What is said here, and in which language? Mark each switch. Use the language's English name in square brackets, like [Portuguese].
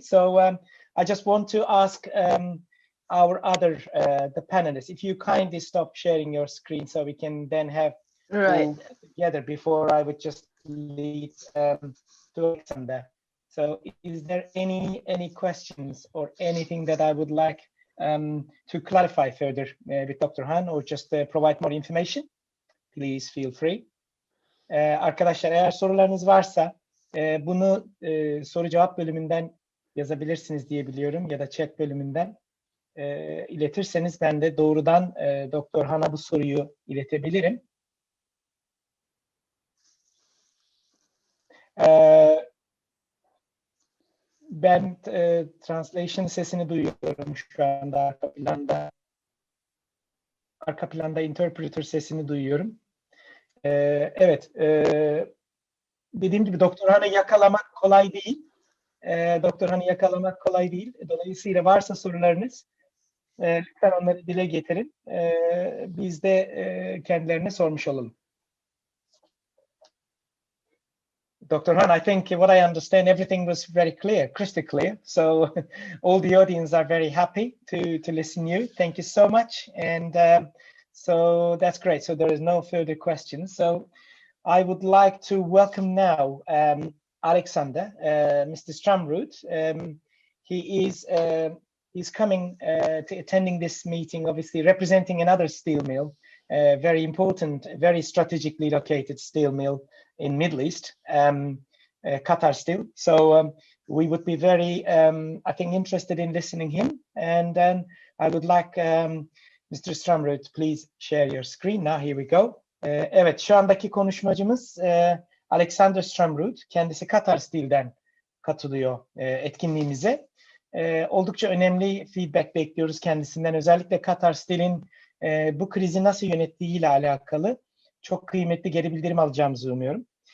[English] So I just want to ask our other the panelists, if you kindly stop sharing your screen so we can then have all together before I would just lead to Alexander. So is there any questions or anything that I would like to clarify further with Dr. Han, or just provide more information? Please feel free. [Turkish] Arkadaşlar, eğer sorularınız varsa bunu soru cevap bölümünden yazabilirsiniz diye biliyorum, ya da chat bölümünden iletirseniz ben de doğrudan Dr. Han'a bu soruyu iletebilirim. Ben translation sesini duyuyorum şu anda arka planda. Arka planda interpreter sesini duyuyorum. Evet, dediğim gibi Dr. Han'ı yakalamak kolay değil. Dr. Han'ı yakalamak kolay değil. Dolayısıyla varsa sorularınız lütfen onları dile getirin. Biz de kendilerine sormuş olalım. Dr. [English] Han, I think what I understand, everything was very clear, crystal clear. So all the audience are very happy to listen to you. Thank you so much. And so that's great. So there is no further questions. So I would like to welcome now Alexander, Mr. Streamroot. He's coming to attending this meeting, obviously representing another steel mill, very important, very strategically located steel mill in Middle East, Qatar Steel. So we would be very, I think, interested in listening him. And then I would like Mr. Streamroot, please share your screen. Now here we go. [Turkish] Evet, şu andaki konuşmacımız Alexander Streamroot. Kendisi Qatar Steel'den katılıyor etkinliğimize. Oldukça önemli feedback bekliyoruz kendisinden. Özellikle Qatar Steel'in bu krizi nasıl yönettiğiyle alakalı çok kıymetli geri bildirim alacağımızı umuyorum.